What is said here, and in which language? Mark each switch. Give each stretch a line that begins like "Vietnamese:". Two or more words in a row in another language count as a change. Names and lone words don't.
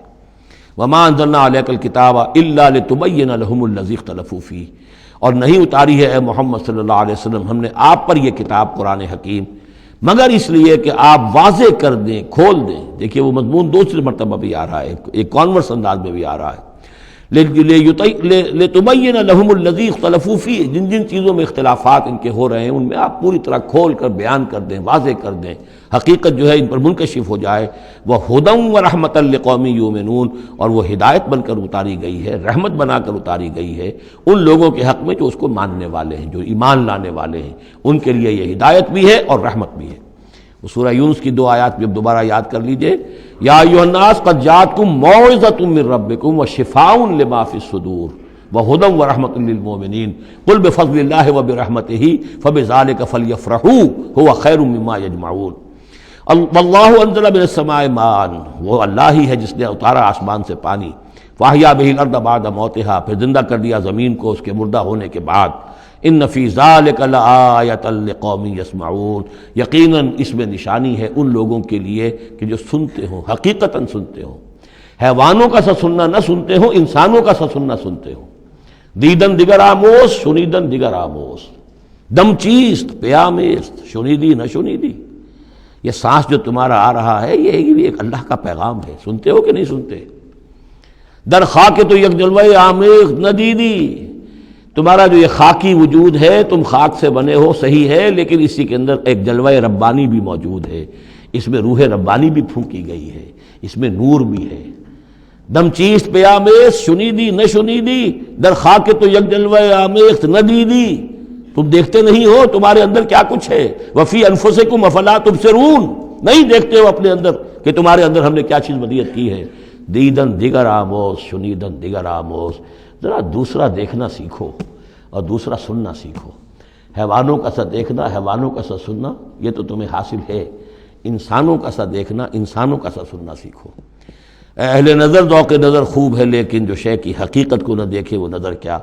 Arabic: وَمَا أَنزَلْنَا عَلَيْكَ الْكِتَابَ إِلَّا لِتُبَيِّنَ لَهُمُ الَّذِي اخْتَلَفُوا فِيهِ،
Urdu: اور نہیں اتاری ہے اے محمد صلی اللہ علیہ وسلم ہم نے آپ پر یہ کتاب قرآن حکیم مگر اس لیے کہ آپ واضح کر دیں، کھول دیں۔ دیکھیے وہ مضمون دوسری مرتبہ بھی آ رہا ہے، ایک کانورس انداز میں بھی آ رہا ہے،
Arabic: لِتُبَيِّنَ لَهُمُ الَّذِي اخْتَلَفُوا فِيهِ،
Urdu: جن جن چیزوں میں اختلافات ان کے ہو رہے ہیں ان میں آپ پوری طرح کھول کر بیان کر دیں، واضح کر دیں، حقیقت جو ہے ان پر منکشف ہو جائے۔
Arabic: وَهُدًى وَرَحْمَةً لِقَوْمٍ يُؤْمِنُونَ،
Urdu: اور وہ ہدایت بن کر اتاری گئی ہے، رحمت بنا کر اتاری گئی ہے ان لوگوں کے حق میں جو اس کو ماننے والے ہیں، جو ایمان لانے والے ہیں، ان کے لیے یہ ہدایت بھی ہے اور رحمت بھی ہے۔ وہ سورہ یونس کی 2 آیات بھی اب دوبارہ یاد کر لیجئے،
Arabic: یا ایھا الناس قد جاءتکم موعظۃ من ربکم وشفاء لما فی الصدور وہدی ورحمۃ للمؤمنین قل بفضل اللہ وبرحمتہ فبذلک فلیفرحوا ھو خیر مما یجمعون۔ واللہ انزل من السماء ماء،
Urdu: وہ اللہ ہی ہے جس نے اتارا آسمان سے پانی،
Arabic: فاحیا بہ الارض بعد موتہا،
Urdu: پھر زندہ کر دیا زمین کو اس کے مردہ ہونے کے بعد۔
Arabic: ان فی ذلک لآیۃ لقوم یسمعون،
Urdu: یقیناً اس میں نشانی ہے ان لوگوں کے لیے کہ جو سنتے ہوں، حقیقتاً سنتے ہوں، حیوانوں کا سا سننا نہ سنتے ہوں، انسانوں کا سا سننا سنتے ہوں۔
Persian: دیدن دیگر آموز، شنیدن دیگر آموز، دم چیست پیامیست، شنیدی نہ شنیدی،
Urdu: یہ سانس جو تمہارا آ رہا ہے یہ بھی ایک اللہ کا پیغام ہے، سنتے ہو کہ نہیں سنتے؟
Persian: در خاک تو یک جلوہ آمیخ ندیدی،
Urdu: تمہارا جو یہ خاکی وجود ہے تم خاک سے بنے ہو صحیح ہے، لیکن اسی کے اندر ایک جلوہ ربانی بھی موجود ہے، اس میں روح ربانی بھی پھونکی گئی ہے، اس میں نور بھی ہے۔
Persian: دم چیست پہ آمیز، شنیدی نہ شنیدی، در خاک تو یک جلوہ آمیخ ندیدی،
Urdu: تم دیکھتے نہیں ہو تمہارے اندر کیا کچھ ہے۔
Arabic: وفی انفسکم افلا تبصرون،
Urdu: نہیں دیکھتے ہو اپنے اندر کہ تمہارے اندر ہم نے کیا چیز ودیعت کی ہے۔
Persian: دیدن دیگر آموز، شنیدن دیگر آموز،
Urdu: ذرا دوسرا دیکھنا سیکھو اور دوسرا سننا سیکھو۔ حیوانوں کا سا دیکھنا، حیوانوں کا سا سننا یہ تو تمہیں حاصل ہے، انسانوں کا سا دیکھنا، انسانوں کا سا سننا سیکھو۔ اہل نظر ذوق نظر خوب ہے، لیکن جو شے کی حقیقت کو نہ دیکھے وہ نظر کیا۔